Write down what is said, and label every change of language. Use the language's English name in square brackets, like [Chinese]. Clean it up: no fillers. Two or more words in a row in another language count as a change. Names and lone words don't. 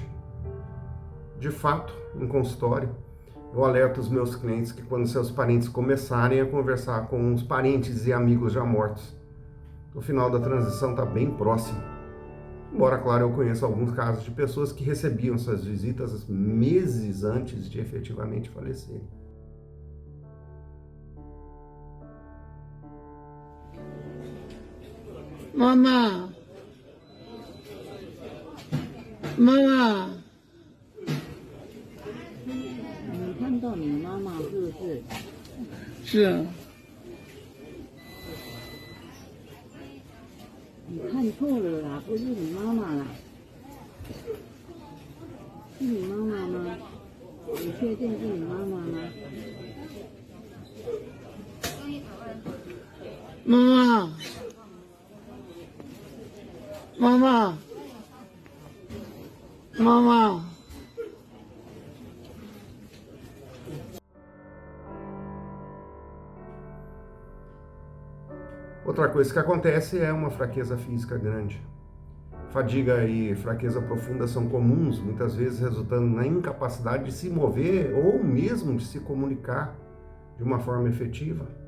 [Portuguese] De fato, em consultório, eu alerto os meus clientes que quando seus parentes começarem a conversar com os parentes e amigos já mortos, o final da transição está bem próximo. Embora, claro, eu conheça alguns casos de pessoas que recebiam essas visitas meses antes de efetivamente falecerem. [Chinese] Mamá，妈妈，你看到你妈妈是不是？是你看错了啦，不是你妈妈啦，是你妈妈吗？你确定是你妈妈吗？妈妈，妈妈，妈妈。 [Portuguese] Outra coisa que acontece é uma fraqueza física grande. Fadiga e fraqueza profunda são comuns, muitas vezes resultando na incapacidade de se mover ou mesmo de se comunicar de uma forma efetiva.